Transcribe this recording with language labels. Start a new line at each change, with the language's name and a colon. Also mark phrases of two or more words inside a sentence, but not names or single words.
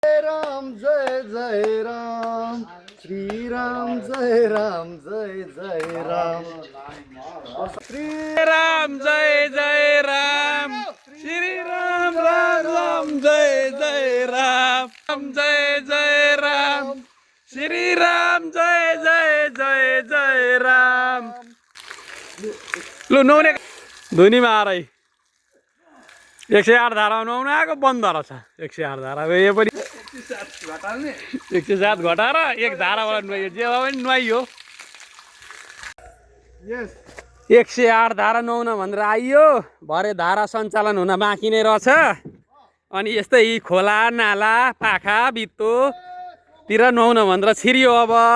Nepali: राम जय जय राम श्री राम जय राम जय जय राम श्री राम जय जय राम श्री राम राम राम जय जय राम जय जय राम श्री राम जय जय जय जय राम लु नुहाउने धुनीमा आएर 108 धारा नुहाउन आएको बन्द रहेछ 108 धारा यो पनि 107 घटाएर 1 धाराबाट नुहाइयो जे भए पनि नुहाइयो 108 धारा नुहाउन भनेर आइयो भरे धारा सञ्चालन हुन बाँकी नै रहेछ अनि यस्तै खोला नाला पाखा भित्तोतिर नुहाउन भनेर छिरियो अब